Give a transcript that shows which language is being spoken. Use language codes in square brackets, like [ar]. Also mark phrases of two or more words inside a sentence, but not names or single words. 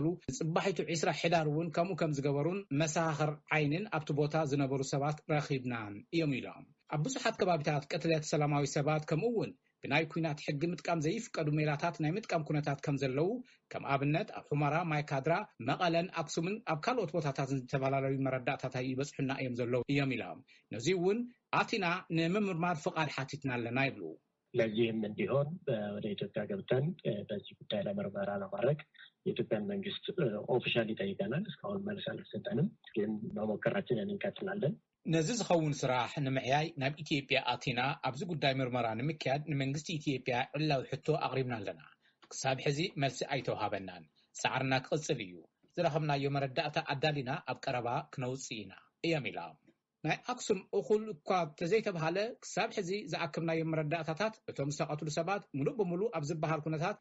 [ti] ጽባሒቱ 20 ሕዳር እውን ከምኡ ከም ዝገበሩን መሳኽር ዓይንን ኣብቲ ቦታ ዝነበሩ ሰባት ረኺብናን እዮም ኢሎም። ኣብ ብዙሓት ከባቢታት ቅትለት ሰላማዊ ሰባት ከምኡ እውን ብናይ ኩናት ሕጊ ምጥቃም ዘይፍቀዱ ሜላታት ናይ ምጥቃም ኩነታት ከም ዘለው ከም ኣብነት ኣብ ሑመራ፣ ማይካድራ፣ መቐለን፣ አክሱምን ኣብ ካልኦት ቦታታት ዝተፈላለዩ መረዳእታታት ይበጽሑና እዮም ዘለው እዮም ኢሎም። ነዚ እውን አቲና ንምርማር ፍቃድ ሓቲትና ኣለና ይብሉ። [am] ለዚህም እንዲሆን ወደ ኢትዮጵያ ገብተን በዚህ ጉዳይ ላይ ምርመራ ለማድረግ የኢትዮጵያን መንግስት ኦፊሻሊ ጠይቀናል። እስካሁን መልስ አልተሰጠንም፣ ግን መሞከራችንን እንቀጥላለን። [ti] ነዚ ዝኸውን ስራሕ ንምዕያይ ናብ ኢትዮጵያ አቲና ኣብዚ ጉዳይ ምርመራ ንምክያድ ንመንግስቲ ኢትዮጵያ ዕላዊ ሕቶ ኣቕሪብና ኣለና። ክሳብ ሕዚ መልሲ ኣይተውሃበናን። ጻዕርና ክቕጽል እዩ። ዝረኸብናዮ መረዳእታ ኣዳሊና ኣብ ቀረባ ክነውፅእ ኢና እዮም ኢሎም። ናይ አክሱም እኹል እኳ ተዘይተባሃለ ክሳብ ሕዚ ዝኣክብናዮ መረዳእታታት እቶም ዝተቐትሉ ሰባት ሙሉእ ብሙሉእ ኣብ ዝበሃል ኩነታት